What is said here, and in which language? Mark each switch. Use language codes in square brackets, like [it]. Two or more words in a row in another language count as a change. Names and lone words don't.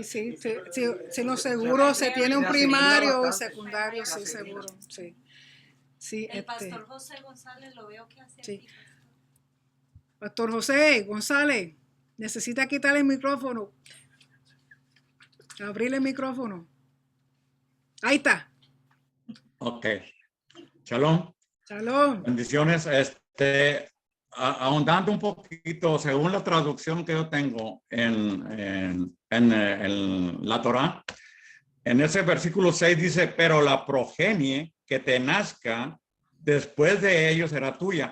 [es] Si los seguros se tiene un primario o secundario, sí, seguro. Sí. Sí, el pastor José González lo veo que hace sí. así. Pastor José González, necesita quitar el micrófono. Abrir el micrófono. Ahí está. Ok. Shalom. Shalom. Bendiciones. Ahondando un poquito, según la traducción que yo tengo en la Torá, en ese versículo 6 dice, pero la progenie que te nazca después de ellos será tuya.